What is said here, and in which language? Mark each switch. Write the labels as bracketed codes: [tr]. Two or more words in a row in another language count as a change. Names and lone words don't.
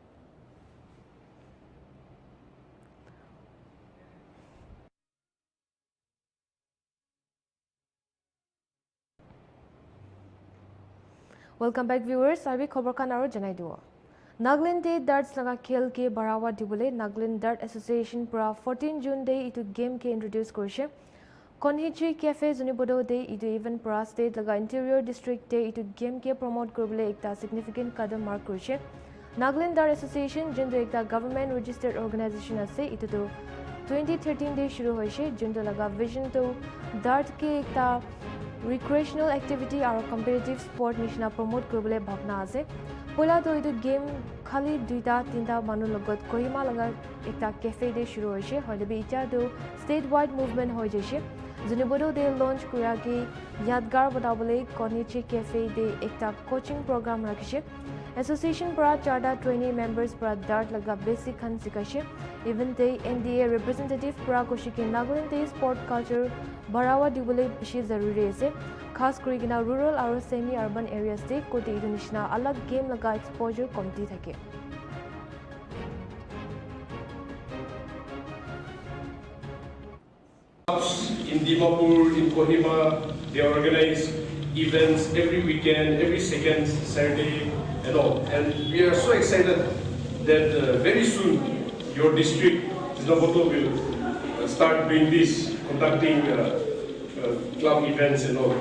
[en] Welcome back viewers. [nag] Abi khobor khan aro janai dibo. Nagaland Day darts laga khel ke barawa dibole Nagaland Dart Association pura 14 June day itu game ke introduce korise. Konhichi Cafe Zunibodo Day itu event pura state laga interior district day itu game ke promote koribole ekta significant kadam mark korise. Nagaland Dart Association jindu ekta [en] government registered organization [nag] ase itu to 2013 day shuru hoise jindu laga vision to dart ke ekta [en] recreational activity [nag] aro [en] competitive sport [nag] nishina promote koribole bhabna ase. Pola to itu game khali duita tinta manu logot kohima laga ekta cafe day shuru hoise hoilebi ita to [en] statewide movement [nag] hoi jaise. Zunibodo day launch kura ki yadgar banabole Konnichi Cafe day ekta [en] coaching program [nag] rakhishe. Association para charda [en] trainee members [nag] para dart laga basic khan sikaise. Event day NDA representative para koshiki Nagaland day [en] sport culture [nag] barawa dibole bishi zaruri ase. Khas kori kina rural aro [en] semi urban areas [nag] te koti idu nishna alag game laga exposure komti thake. [en] In Dimapur, in Kohima, they organize events every weekend, every second Saturday and all. And we are so excited that very soon your district, Zinaboto, will start doing this, conducting club events and all.